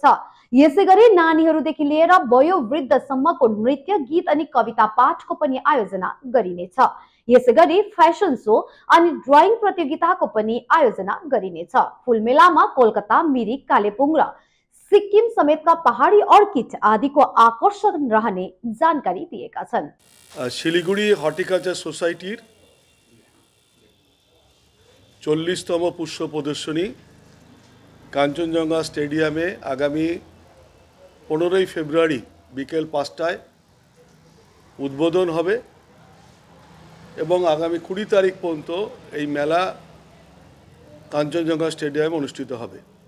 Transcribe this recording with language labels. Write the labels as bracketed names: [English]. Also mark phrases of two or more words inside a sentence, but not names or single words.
[Nepali] यसैगरी नानीहरूदेखि लिएर वयोवृद्धसम्मको नृत्य, गीत अनि कविता पाठको पनि आयोजना गरिनेछ। यसैगरी [English] fashion show [Nepali] अनि ड्राइङ प्रतियोगिताको पनि आयोजना गरिनेछ। फूल मेलामा कोलकाता, मिरिक, कालेबुङ र सिक्किम समेतका पहाडी अर्किड आदिको आकर्षण रहने जानकारी दिएका छन्। [Bangla] শিলিগুড়ি হর্টিকালচার সোসাইটির 40তম পুষ্প প্রদর্শনী কাঞ্চনজঙ্ঘা স্টেডিয়ামে আগামী 15ই ফেব্রুয়ারি বিকেল 5টায় উদ্বোধন হবে এবং আগামী 20 তারিখ পর্যন্ত এই মেলা কাঞ্চনজঙ্ঘা স্টেডিয়ামে অনুষ্ঠিত হবে।